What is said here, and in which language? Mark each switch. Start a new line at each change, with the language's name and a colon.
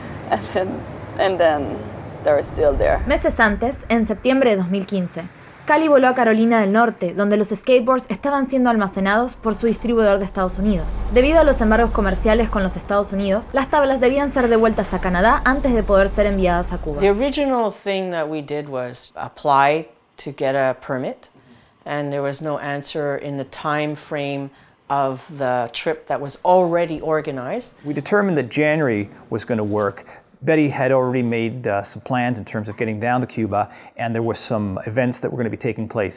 English: And then they're still there.
Spanish: Meses antes, en septiembre de 2015, Kallie voló a Carolina del Norte, donde los skateboards estaban siendo almacenados por su distribuidor de Estados Unidos. Debido a los embargos comerciales con los Estados Unidos, las tablas debían ser devueltas a Canadá antes de poder ser enviadas a Cuba.
English: The original thing that we did was apply to get a permit, and there was no answer in the time frame of the trip that was already organized. We determined that January was going to work. Betty had already made some plans in terms of getting down to Cuba, and there were some events that were going to be taking place.